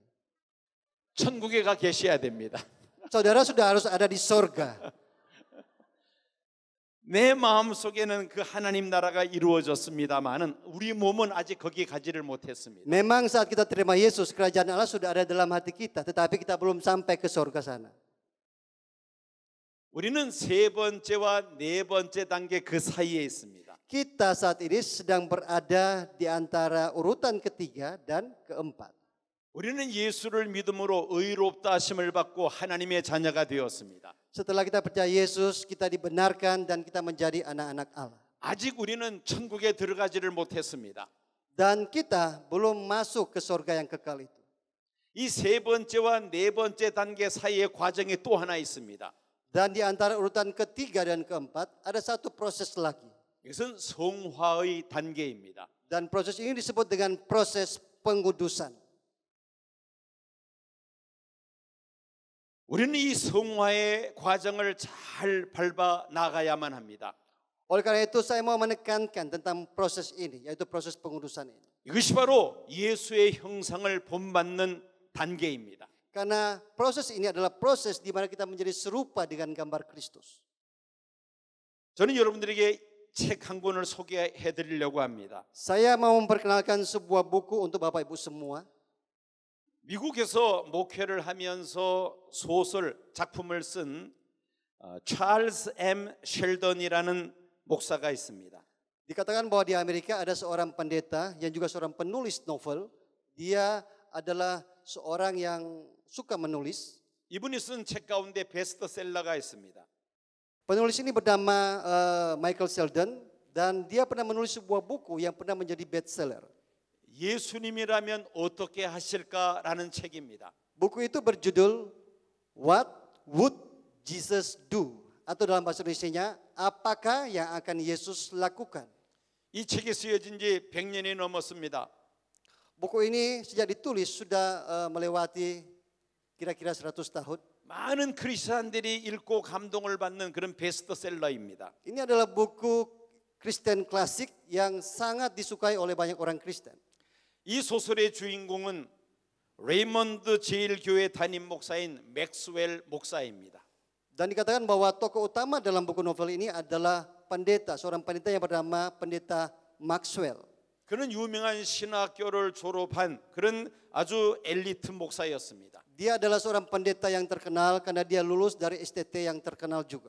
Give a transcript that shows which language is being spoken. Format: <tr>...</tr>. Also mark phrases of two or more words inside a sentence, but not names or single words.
<ko>천국에 가 계셔야 됩니다.</ko> <id>Saudara sudah harus ada di sorga.</id> <ko>내 마음 속에는 그 하나님 나라가 이루어졌습니다만은 우리 몸은 아직 거기에 가지를 못했습니다.</ko> <id>Memang saat kita terima Yesus, kerajaan Allah sudah ada dalam hati kita, tetapi kita belum sampai ke sorga sana.</id> <ko>우리는 3번째와 4번째 단계 그 사이에 있습니다.</ko> <id>Kita saat ini sedang berada di antara urutan ketiga dan keempat.</id> <ko>우리는 예수를 믿음으로 의롭다 하심을 받고 하나님의 자녀가 되었습니다.</ko> <id>Setelah kita percaya Yesus, kita dibenarkan dan kita menjadi anak-anak Allah.</id> <ko>아직 우리는 천국에 들어가지를 못했습니다.</ko> <id>Dan kita belum masuk ke sorga yang kekal itu.</id> <ko>이 3번째와 4번째 단계 사이의 과정이 또 하나 있습니다.</ko> <id>Dan di antara urutan ketiga dan keempat ada satu proses lagi.</id> <ko>이것은 성화의 단계입니다.</ko> <id>Dan proses ini disebut dengan proses pengudusan.</id> <ko>우리는 이 성화의 과정을 잘 밟아 나가야만 합니다.</ko> <id>Oleh karena itu saya mau menekankan tentang proses ini, yaitu proses pengudusan ini.</id> <ko>이것이 바로 예수의 형상을 본받는 단계입니다.</ko> <id>Karena proses ini adalah proses di mana kita menjadi serupa dengan gambar Kristus.</id> <ko>저는 여러분들에게 책 한 권을 소개해 드리려고 합니다.</ko> <id>Saya mau memperkenalkan sebuah buku untuk Bapak Ibu semua.</id> <ko>미국에서 목회를 하면서 소설 작품을 쓴 찰스 M. 셸던이라는 목사가 있습니다.</ko> <id>Dikatakan bahwa di Amerika ada seorang pendeta yang juga seorang penulis novel. Dia adalah seorang yang suka menulis.</id> <ko>이분이 쓴 책 가운데 베스트셀러가 있습니다.</ko> <id>Penulis ini bernama Michael Sheldon dan dia pernah menulis sebuah buku yang pernah menjadi bestseller.</id> <ko>예수님이라면 어떻게 하실까라는 책입니다.</ko> <id>Buku itu berjudul What Would Jesus Do? Atau dalam bahasa Indonesianya, apakah yang akan Yesus lakukan?</id> <ko>이 책이 쓰여진 지 100년이 넘었습니다.</ko> <id>Buku ini sejak ditulis sudah melewati kira-kira 100 tahun.</id> <ko>많은 크리스천들이 읽고 감동을 받는 그런 베스트셀러입니다.</ko> <id>Ini adalah buku Kristen klasik yang sangat disukai oleh banyak orang Kristen.</id> <ko>이 소설의 주인공은 레이먼드 제일교회 담임 목사인 맥스웰 목사입니다.</ko> <id>Dan dikatakan bahwa tokoh utama dalam buku novel ini adalah seorang pendeta yang bernama pendeta Maxwell.</id> <ko>그는 유명한 신학교를 졸업한 그런 아주 엘리트 목사였습니다.</ko> <id>Dia adalah seorang pendeta yang terkenal karena dia lulus dari STT yang terkenal juga.</id>